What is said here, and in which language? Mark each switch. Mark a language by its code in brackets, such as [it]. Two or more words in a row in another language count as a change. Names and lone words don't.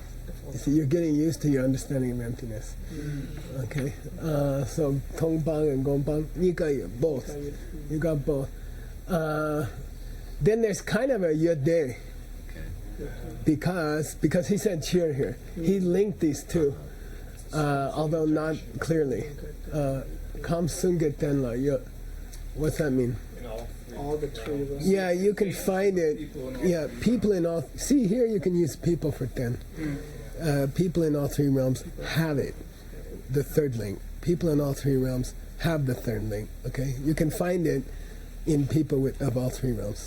[en] You see, you're getting used to your understanding of emptiness. Okay, so Tongbang and Gombang, you got both. You got both. Then there's kind of a yode, because he said cheer here. He linked these two, although not clearly. [bo] ཁམས་གསུམ་གྱི་རྟེན་ལ་ཡོད. [en] What's that mean? All the three of us. Yeah, you can find it. Yeah, people in all. See here, you can use people for 10. People in all three realms have it, the third link. People in all three realms have the third link. Okay, you can find it in people of all three realms.